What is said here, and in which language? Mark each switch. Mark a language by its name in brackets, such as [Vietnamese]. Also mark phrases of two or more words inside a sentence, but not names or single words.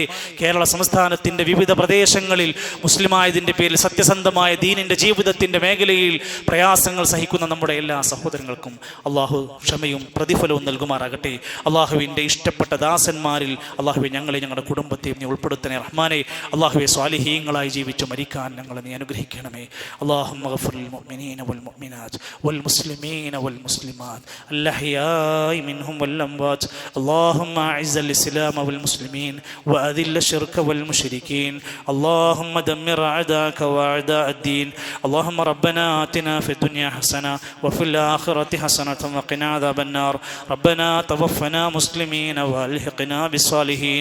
[Malayalam] കേരള സംസ്ഥാനത്തിൻ്റെ വിവിധ പ്രദേശങ്ങളിൽ മുസ്ലിമായതിൻ്റെ പേരിൽ സത്യസന്ധമായ ദീനിൻ്റെ ജീവിതത്തിൻ്റെ മേഖലയിൽ പ്രയാസങ്ങൾ സഹിക്കുന്ന നമ്മുടെ എല്ലാ സഹോദരങ്ങൾക്കും അള്ളാഹു ക്ഷമയും പ്രതിഫലവും നൽകുമാറാകട്ടെ. അള്ളാഹുവിൻ്റെ ഇഷ്ടപ്പെട്ട ദാസന്മാരിൽ അള്ളാഹുവെ ഞങ്ങളെ, ഞങ്ങളുടെ കുടുംബത്തെയും നീ ഉൾപ്പെടുത്തണേ റഹ്മാനെ. അള്ളാഹുവെ, സ്വാലിഹീങ്ങളായി ജീവിച്ചു മരിക്കാൻ ഞങ്ങളെ നീ അനുഗ്രഹിക്കണമേ. [Arabic] اللهم اغفر للمؤمنين والمؤمنات والمسلمين والمسلمات الأحياء منهم والأموات. اللهم أعز الإسلام والمسلمين وأذل الشرك والمشركين. اللهم دمر أعداءك وأعداء الدين. اللهم ربنا آتنا في الدنيا حسنة وفي الآخرة حسنة وقنا عذاب النار. ربنا توفنا مسلمين وألحقنا بالصالحين.